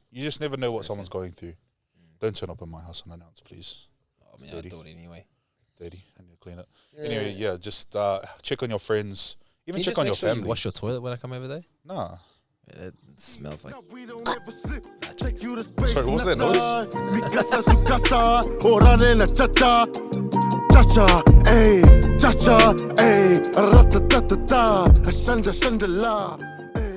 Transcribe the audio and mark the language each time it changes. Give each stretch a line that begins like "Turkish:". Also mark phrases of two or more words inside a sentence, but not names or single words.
English: You just never know what someone's going through. Don't turn up at my house unannounced, please. I mean, I'll do it anyway. Dirty. I need to clean it. Anyway, yeah, just check on your friends. Even Can you check just on make your sure family. you wash your toilet when I come over there? Nah. It smells like. Sorry, what was that noise?
Spanish: Mi casa, su casa, orale la cha-cha. Cha-cha, ey, cha-cha, ey, ratatatata, shanda, shanda la.